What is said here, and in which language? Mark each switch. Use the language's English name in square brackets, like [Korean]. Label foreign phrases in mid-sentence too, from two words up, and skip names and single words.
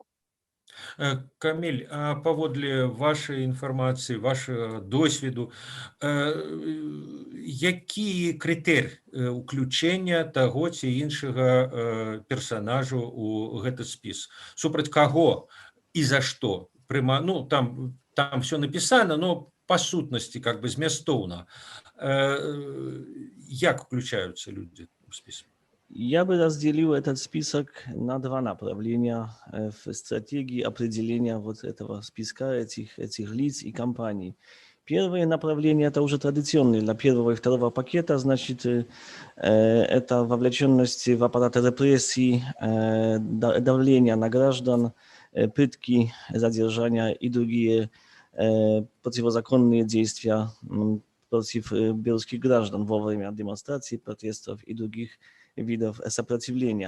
[Belarusian] Каміль, а паводле вашай інфармацыі, вашага досведу, які крытэрый уключэння таго ці іншага персанажу ў гэты спіс? Супраць каго і за што? Ну, там все напісана, но па сутнасці, [Russian] как бы [Belarusian] змястоўна. Як уключаюцца людзі ў спіс? [Russian] Я бы разделил этот список на 2 направления в стратегии определения вот этого списка этих лиц и компаний. Первое направление – это уже традиционное для первого и второго пакета, значит, это вовлеченность в аппарат репрессий, давление на граждан, пытки, задержания и другие противозаконные действия против белорусских граждан во время демонстраций, протестов и других видов сопротивления.